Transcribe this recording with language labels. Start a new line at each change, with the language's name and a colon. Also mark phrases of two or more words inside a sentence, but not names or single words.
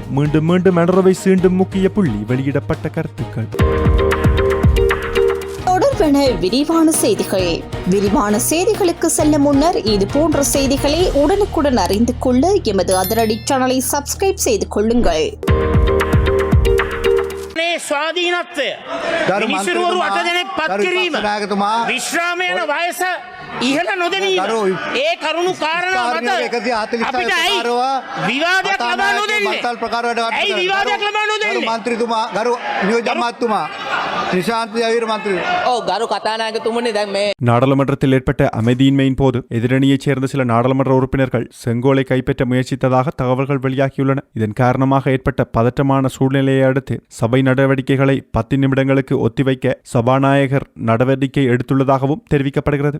Tamil: மீண்டும் மீண்டும் அனரவை சீண்டும் முக்கிய புள்ளி. வெளியிடப்பட்ட கருத்துக்கள். தொடர்பென விரிவான செய்திகள். விரிவான செய்திகளுக்கு செல்ல முன்னர் இது போன்ற செய்திகளை உடனுக்குடன் அறிந்து கொள்ள எமது அதிரடி சேனலை சப்ஸ்கிரைப் செய்து கொள்ளுங்கள்.
Sinhala: ස්වාධීනත්වය මිනිසුරුවරු 8 දෙනෙක් පත් කිරීම විශ්‍රාමයන වයස ඉහළ නොදැනීම ඒ කරුණු කාරණා මත අපිට ඇයි විවාදයක් ලබා නොදෙන්නේ? ඇයි විවාදයක් ලබා නොදෙන්නේ? මන්ත්‍රීතුමා ගරු නියෝජ්‍ය අමාත්‍යතුමා නිශාන්ත ජයවීර මන්ත්‍රී ගරු කතානායකතුමනි දැන් මේ
Tamil: நாடாளுமன்றத்தில் ஏற்பட்ட அமைதியின்மையின் போது எதிரணியைச் சேர்ந்த சில நாடாளுமன்ற உறுப்பினர்கள் செங்கோலை கைப்பற்ற முயற்சித்ததாக தகவல்கள் வெளியாகியுள்ளன. இதன் காரணமாக ஏற்பட்ட பதற்றமான சூழ்நிலையை அடுத்து சபை நடவடிக்கைகளை 10 நிமிடங்களுக்கு ஒத்திவைக்க சபாநாயகர் நடவடிக்கை எடுத்துள்ளதாகவும் தெரிவிக்கப்படுகிறது.